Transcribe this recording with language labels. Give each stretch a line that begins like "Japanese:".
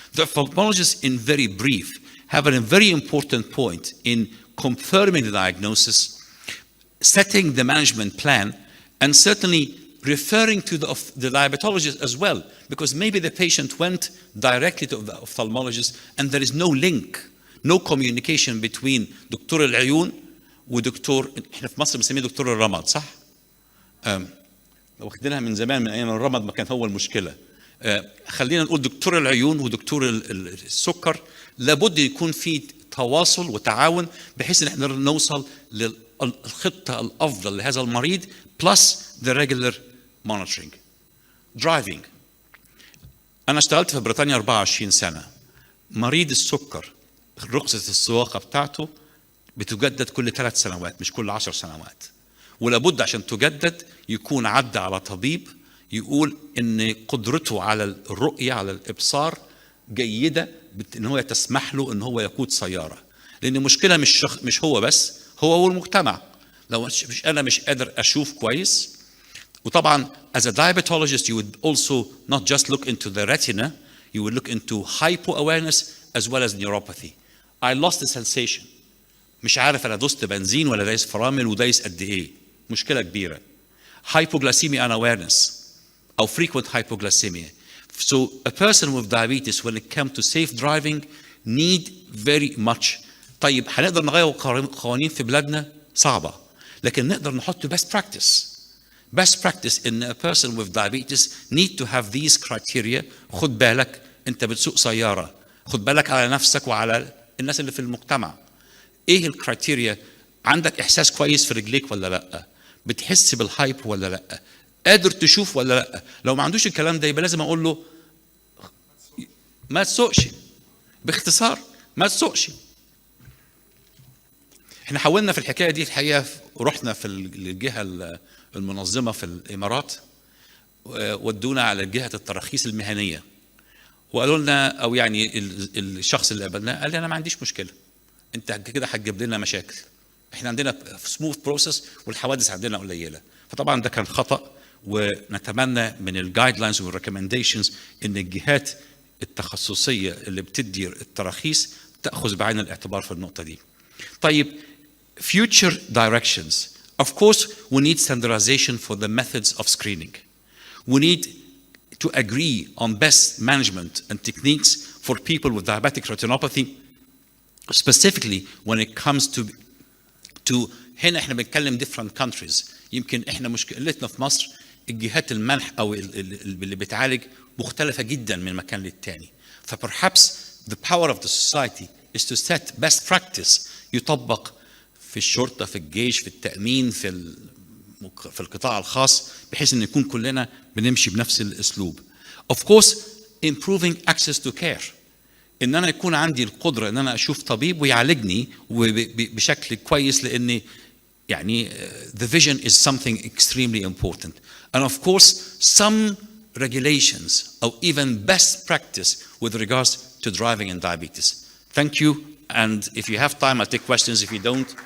English: The ophthalmologists, in very brief, have a very important point in confirming the diagnosis, setting the management plan, and certainly referring to the diabetologist as well, because maybe the patient went directly to the ophthalmologist and there is no link, no communication between
Arabic: دكتور العيون ودكتور، احنا في مصر بنسميه دكتور الرمد، صح؟ واخدينها من زمان، من ايام الرمد ما كان هو المشكله. خلينا نقول دكتور العيون ودكتور السكر لابد يكون في تواصل وتعاون بحيث ان احنا نوصل للخطه الافضل لهذا المريض
English: plus the regular monitoring. Driving.
Arabic: أنا اشتغلت في بريطانيا 24 سنة. مريض السكر رخصة السواقة بتاعته بتجدد كل 3 سنوات مش كل 10 سنوات. ولابد عشان تجدد يكون عدى على طبيب يقول إن قدرته على الرؤية على الإبصار جيدة إن هو تسمح له إن هو يقود سيارة. لأن المشكلة مش هو بس، هو والمجتمع. لو أنا مش قادر أشوف كويس.
English: وطبعا as a diabetologist you would also not just look into the retina, you would look into hypo-awareness as well as neuropathy. I lost the sensation.
Arabic: مش عارف أنا دوست بنزين ولا دايس فرامل ودايس قد إيه. مشكلة كبيرة.
English: Hypoglycemia unawareness أو frequent hypoglycemia. So a person with diabetes when it comes to safe driving need very much.
Arabic: طيب هنقدر نغير قوانين في بلادنا؟ صعبة. لكن نقدر نحط best practice.
English: Best practice in a person with diabetes need to have these criteria.
Arabic: خد بالك انت بتسوق سيارة، خد بالك على نفسك وعلى الناس اللي في المجتمع. ايه الكرايتيريا؟ عندك احساس كويس في رجليك ولا لا؟ بتحس بالهايب ولا لا؟ قادر تشوف ولا لا؟ لو ما عندوش الكلام ده يبقى لازم اقول له ما تسوقش. باختصار ما تسوقش. احنا حاولنا في الحكايه دي الحقيقه، ورحنا في الجهه المنظمه في الامارات ودونا على جهه التراخيص المهنيه وقالوا لنا، او يعني الشخص اللي قابلناه قال لي انا ما عنديش مشكله، انت كده هتجيب لنا مشاكل، احنا عندنا
English: smooth process
Arabic: والحوادث عندنا قليله. فطبعا ده كان خطا، ونتمنى من
English: الجايد لاينز والريكومنديشنز
Arabic: ان الجهات التخصصيه اللي بتدي التراخيص تاخذ بعين الاعتبار في النقطه دي.
English: طيب future directions. Of course, we need standardization for the methods of screening. We need to agree on best management and techniques for people with diabetic retinopathy, specifically when it comes to
Arabic: هنا احنا بنتكلم
English: different countries.
Arabic: يمكن احنا مشكلتنا في مصر الجهات المنح او اللي بتعالج مختلفة جدا من مكان للتاني. ف
English: perhaps the power of the society is to set best practice
Arabic: يطبق في الشرطة، في الجيش، في التأمين، في القطاع الخاص، بحيث ان نكون كلنا بنمشي بنفس الاسلوب.
English: Of course, improving access to care.
Arabic: ان انا يكون عندي القدرة ان انا اشوف طبيب ويعالجني بشكل كويس، لان يعني
English: the vision is something extremely important. And of course, some regulations or even best practice with regards to driving and diabetes. Thank you. And if you have time, I'll take questions. If you don't,